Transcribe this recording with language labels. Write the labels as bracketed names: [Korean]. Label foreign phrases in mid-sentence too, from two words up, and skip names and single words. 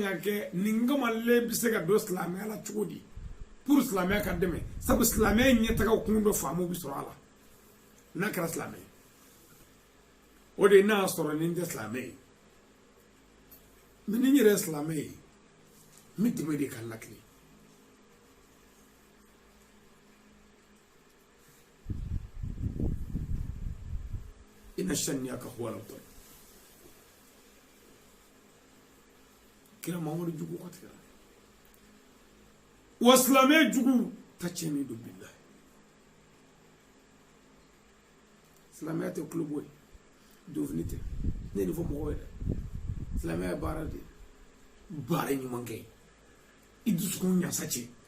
[Bambara] ka kɛ nin kamalen bɛ se ka don silamɛya la cogo di pour silamɛya ka dɛmɛ sabu silamɛya ɲɛtagaw kun dɔ faamu bɛ sɔrɔ a la n'a kɛra silamɛ ye o de ye n'a sɔrɔ ni n tɛ silamɛ ye mais ni n yɛrɛ ye silamɛ ye n bɛ dɛmɛ de ka lakile [Arabic] إن شانئك هو الأبتر [Bambara] kira mamadu jugu ka tigɛ wa silamɛ jugu ta cɛnni don billahi silamɛya tɛ kulobo ye dofini tɛ ne nin fɔ mɔgɔw ye dɛ silamɛya ye baara de ye baara ɲuman kɛ i dusukun ɲasa cɛ